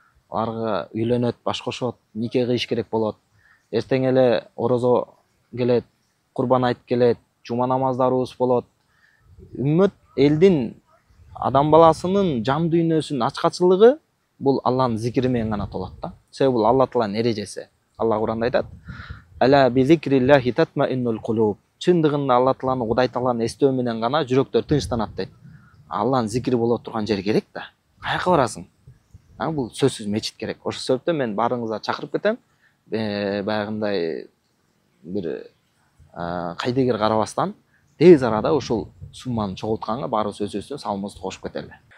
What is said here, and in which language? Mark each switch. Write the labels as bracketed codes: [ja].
[ky] Аларга үйлөнөт, баш кошот, нике кыйыш керек болот. Эртең эле орозо келет, курбан айт келет, жума намаздарыбыз болот. Үммөт элдин, адам баласынын жан дүйнөсүнүн ачкачылыгы бул Алланын зикири менен гана толот да. Себеби бул Алла Тааланын эрежеси. Алла Куранда айтат: [ar] "Ала би зикриллахи татмаиннул кулуб." [ky] Чындыгында Алла Тааланы, Кудай Тааланы эстөө менен гана жүрөктөр тынчтанат дейт. Алланын зикири боло турган жер керек да. Каяка барасың? Бул сөзсүз мечит керек. Ошол себептен мен баарыңызга чакырып кетем. Баягындай бир кайдыгер карабастан тез арада ушул сумманы чогултканга баарыбыз өзүбүздүн салымыбызды кошуп кетели.